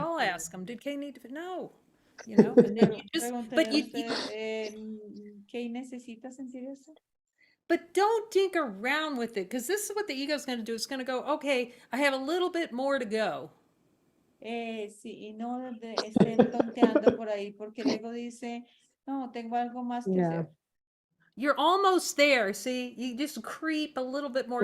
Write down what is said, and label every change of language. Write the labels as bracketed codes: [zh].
[en] y'all ask them, did Kay need to, no, you know, and then you just, but [es] Pregúntele usted, ¿qué necesita sentir eso? [en] but don't dink around with it, because this is what the ego is going to do. It's going to go, okay, I have a little bit more to go. [es] Sí, y no estén tonteando por ahí, porque el ego dice, no, tengo algo más que [en] Yeah. [es] hacer. [en] You're almost there. See, you just creep a little bit more.